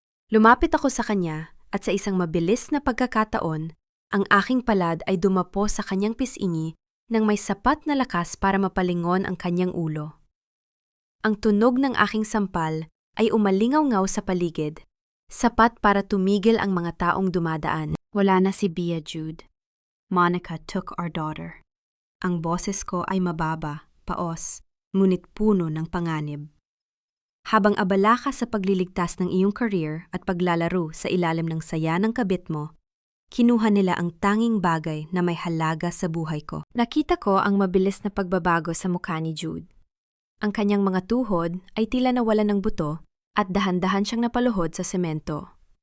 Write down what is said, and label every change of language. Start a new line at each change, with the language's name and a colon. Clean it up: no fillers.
Filipino: Lumapit ako sa kanya at sa isang mabilis na pagkakataon, ang aking palad ay dumapo sa kanyang pisngi nang may sapat na lakas para mapalingon ang kanyang ulo. Ang tunog ng aking sampal ay umalingaw-ngaw sa paligid, sapat para tumigil ang mga taong dumadaan. Wala na si Bea, Jude.
English: Monica took our daughter.
Filipino: Ang boses ko ay mababa, paos, ngunit puno ng panganib. Habang abala ka sa pagliligtas ng iyong career at paglalaro sa ilalim ng saya ng kabit mo, kinuha nila ang tanging bagay na may halaga sa buhay ko. Nakita ko ang mabilis na pagbabago sa mukha ni Jude. Ang kanyang mga tuhod ay tila nawalan ng buto at dahan-dahan siyang napaluhod sa semento.